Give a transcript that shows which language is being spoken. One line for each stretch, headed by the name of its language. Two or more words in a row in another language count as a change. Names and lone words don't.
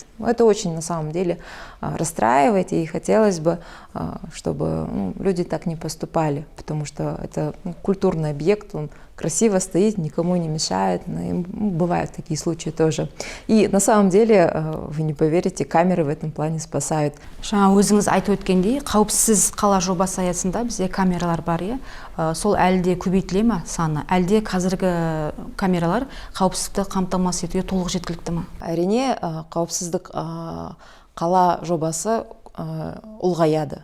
Russian: Это очень на самом деле расстраивает, и хотелось бы, чтобы люди так не поступали, потому что это культурный объект, он красиво стоит, никому не мешает, но бывают такие случаи тоже. И на самом деле, вы не поверите, камеры в этом плане спасают.
Kazakh: Жаңа өзіңіз айтып өткендей, қауіпсіз қала жобасы аясында бізде камералар бар, иә. Сол әлде көбейтіле ме саны? Әлде қазіргі камералар қауіпсіздікті қамтамасыз етуге толық жеткілікті ме? Әрине, қауіпсіздік қала жобасы ұлғаяды.